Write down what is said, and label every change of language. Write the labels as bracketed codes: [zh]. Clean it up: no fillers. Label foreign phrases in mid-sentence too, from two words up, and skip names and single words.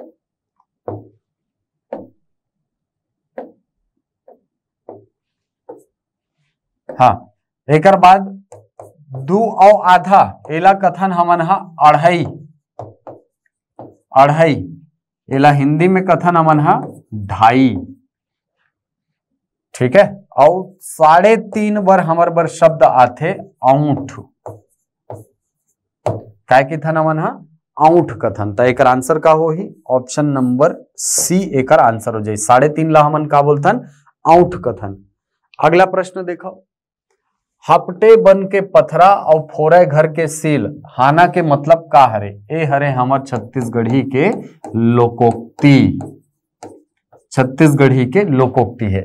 [hne] हाँ, एक बाद 2 और आधा एला कथन हमन हा 2.5, 2.5 एला हिंदी में कथन हमन हा 2.5, ठीक है। और 3.5 बार हमार बर शब्द आथे औंठ, काय कथन हमन हा? औंठ कथन। तो एक आंसर का हो ही [en] option number C [hne] एक आंसर हो जाए। 3.5 ला हमन का बोलथन? औंठ कथन। अगला प्रश्न देखो, हपटे बन के पथरा और फोरे घर के सील, हाना के मतलब का हरे? ए हरे हमर छत्तीसगढ़ी के लोकोक्ति, छत्तीसगढ़ी के लोकोक्ति है।